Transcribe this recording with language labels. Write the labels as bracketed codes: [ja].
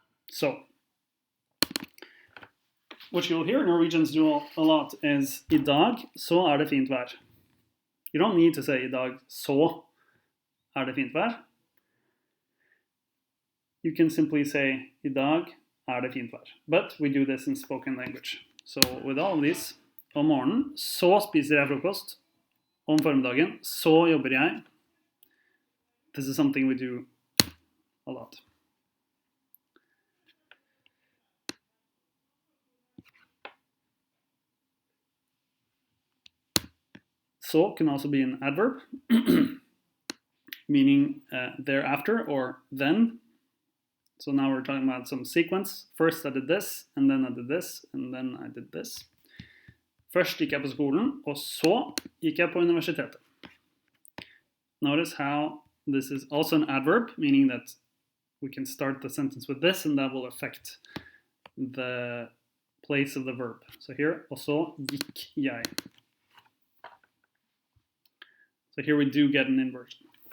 [en] So, what you'll hear Norwegians do a lot is [no] I dag så det fint vær. [en] You don't need to say [no] I dag så det fint vær. [en] You can simply say [no] I dag det fint vær. [en] But we do this in spoken language. So with all of these, [no] om morgenen så spiser jeg frokost. Om formiddagen så jobber jeg. [en] This is something we do a lot. So can also be an adverb, meaning thereafter or then. So now we're talking about some sequence. First I did this, and then I did this, and then I did this. [no] Først gikk jeg på skolen, og så gikk jeg på universitetet. [en] Notice how this is also an adverb, meaning that we can start the sentence with this, and that will affect the place of the verb. So here, [no] og så gikk jeg. [en] So here we do get an inversion.